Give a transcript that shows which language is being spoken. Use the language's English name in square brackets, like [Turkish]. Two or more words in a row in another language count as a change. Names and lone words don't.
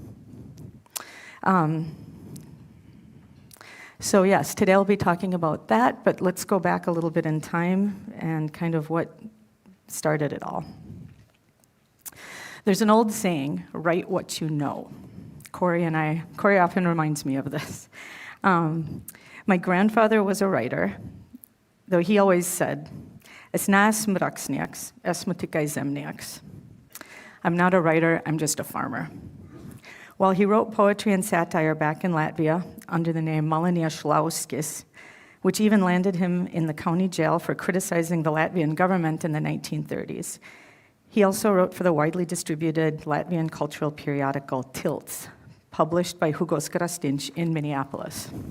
[English] So yes, today I'll be talking about that, but let's go back a little bit in time and kind of what started it all. There's an old saying, write what you know. Corey often reminds me of this. My grandfather was a writer, though he always said, [Latvian] "Es neesmu rakstnieks, esmu tikai zemnieks." [English] I'm not a writer, I'm just a farmer. While he wrote poetry and satire back in Latvia under the name Malinieš Lauskis, which even landed him in the county jail for criticizing the Latvian government in the 1930s. He also wrote for the widely distributed Latvian cultural periodical Tilts, published by Hugos Krastinš in Minneapolis.